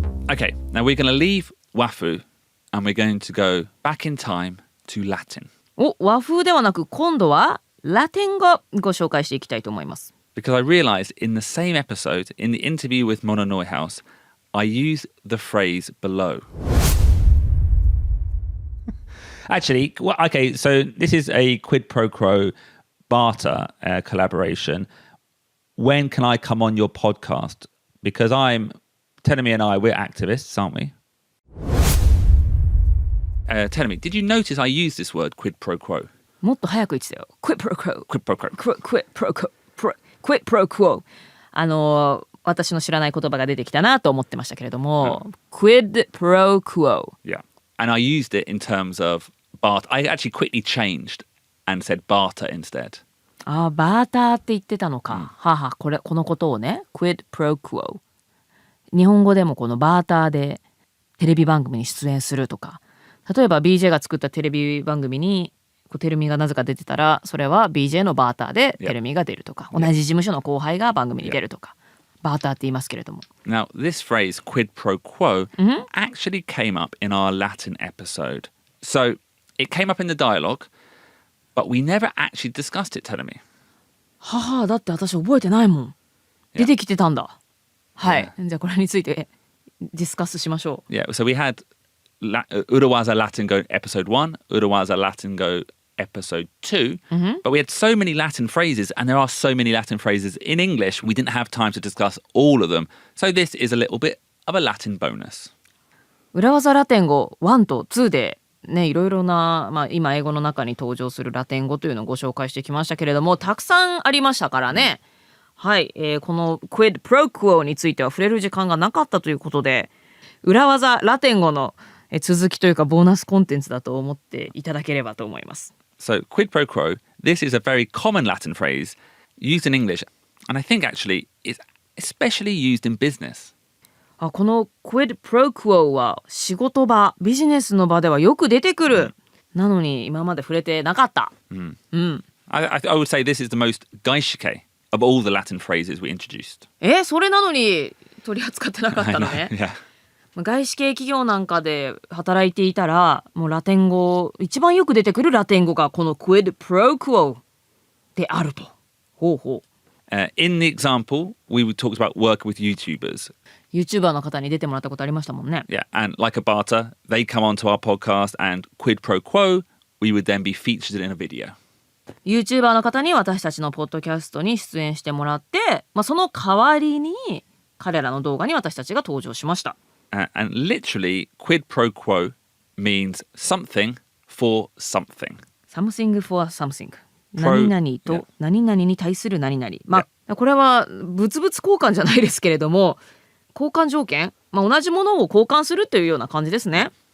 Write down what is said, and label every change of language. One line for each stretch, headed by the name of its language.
English: Okay, now we're going to leave Wafu and we're going to go back in time to Latin.
Japanese: 和風ではなく今度はラテン語ご紹介していきたいと思います。
English: Because I realized in the same episode, in the interview with Mona Neuhaus, I used the phrase below. Actually, okay, so this is a quid pro quo barter collaboration, when can I come on your podcast? Because Tenemi and I, we're activists, aren't we? Tenemi, did you notice I used this word quid pro quo?
Japanese: もっと早く言ってたよ。
Latin: Quid pro quo。 Quid pro quo. Quid pro quo。 Quid pro quo。
Japanese: 私の知らない言葉が出てきたなと思ってましたけれども、Quid pro quo。
English: Yeah. And I used it in terms of barter. I actually quickly changed and said barter instead.
Japanese: バーターって言ってたのか。はは、このことをね、Quid pro quo。日本語でもこのバーターでテレビ番組に出演するとか、例えば BJ が作ったテレビ番組にテルミがなぜか出てたら、それは BJ のバーターでテルミが出るとか、同じ事務所の後輩が番組に出るとか、バーターって言いますけれども。
English: Now, this phrase quid pro quo actually came up in our Latin episode. So it came up in the dialogue, but we never actually discussed it, Tenemi.
Japanese: はは、だって私覚えてないもん。出てきてたんだ。はい。じゃあこれについてディスカスしましょう。
English: Yeah, so we had Urawaza Latin Go episode 1, Urawaza Latin Go episode 2, but we had so many Latin phrases, and there are so many Latin phrases in English, we didn't have time to discuss all of them. So this is a little bit of a Latin bonus.
Japanese: 裏技ラテン語1と2でね、いろいろな、今英語の中に登場するラテン語というのをご紹介してきましたけれども、たくさんありましたからね。はい、この Quid pro quo については触れる時間がなかったということで、裏技ラテン語の続きというかボーナスコンテンツだと思っていただければと思います。
English: So, quid pro quo, this is a very common Latin phrase used in English, and I think actually it's especially used in business.
Japanese: この quid pro quo は仕事場、ビジネスの場ではよく出てくる。なのに今まで触れてなかった。
English: I would say this is the most gaishike of all the Latin phrases we introduced.
Japanese: それなのに取り扱ってなかったのね。
English: Yeah.
Japanese: 外資系企業なんかで働いていたら、もうラテン語、一番よく出てくるラテン語がこの quid pro quo であると。ほうほう。
English: In the example, we talked about work with YouTubers.
Japanese: YouTuber の方に出てもらったことありましたもんね。
English: Yeah, and like a barter, they come onto our podcast and quid pro quo, we would then be featured in a video.
Japanese: YouTuber の方に私たちのポッドキャストに出演してもらって、その代わりに彼らの動画に私たちが登場しました。
English: And literally, quid pro quo means something for something. Something for something.
Japanese: 何々と何々に対する何々。これは物々交換じゃないですけれども、交換条件、同じものを交換するというような感じですね。